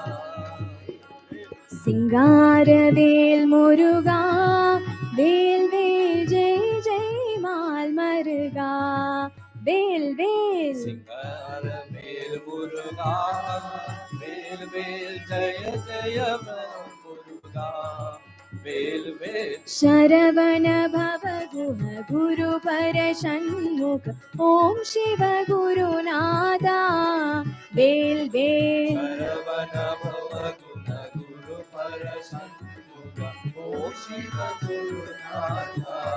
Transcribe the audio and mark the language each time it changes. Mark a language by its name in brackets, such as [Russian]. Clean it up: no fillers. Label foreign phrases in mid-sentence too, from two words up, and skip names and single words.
[Tamil] சிங்கார வேல் முருகா வேல் வேல் ஜெய் ஜெய் மால் மருகா வேல் வேல் சிங்கார வேல் முருகா வேல் வேல் ஜெய ஜெய மால் முருகா வேல் வேல் [Sanskrit] शरवण भव गुह गुरुपर षण्मुख ॐ शिव गुरुनादा वेल वेल शरवण भव गुण गुरु पर षण्मुख ॐ शिव गुरुनाथा